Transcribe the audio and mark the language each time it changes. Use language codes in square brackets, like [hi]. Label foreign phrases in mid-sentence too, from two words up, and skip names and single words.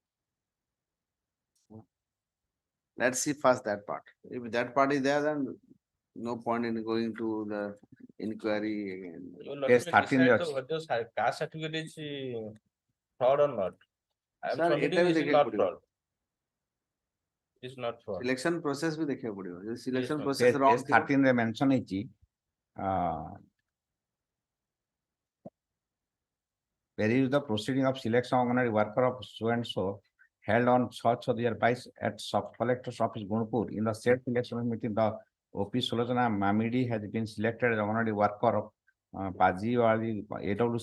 [en] Let's see first that part. If that part is there, then No point in going to the inquiry again. Your Case lordship 13 decide [or] ଅଛି। [en] whether caste certificate is fraud or not. I am Sir, submitting [or] ଏଟା ବି [en] this is [or] ଦେଖିବାକୁ [en] not [or] ପଡିବ। [en] fraud. It's not fraud. Selection process [or] ବି ଦେଖିବାକୁ ପଡିବ। ଯଦି selection [en] ma'am. process wrong Case [or] ଥିବ, [en] 13 ରେ mention ହେଇଛି peruse the proceeding of selection of Anganwadi worker of so and so held on 6/6/2022 at sub collector's office Gunpur. In the said selection meeting, the OP Sulojana Mamidi has been selected as Anganwadi worker of Pajiwali AWC.